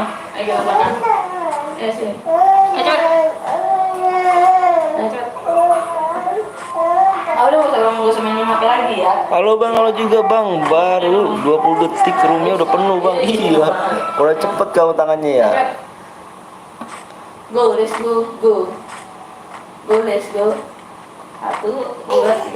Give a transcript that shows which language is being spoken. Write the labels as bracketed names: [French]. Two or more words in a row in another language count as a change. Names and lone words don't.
[Indonesian] Ayo gendong belakang. Ayo sini. Ayo cepet. Ayo cepet. Udah gak usah main HP lagi ya. Halo bang, halo juga bang. Baru 20 detik roomnya udah penuh bang. Iya, udah cepet kamu tangannya ya. Cepet. [English] Go, let's go, go. Go, let's go. 1, 2, 3.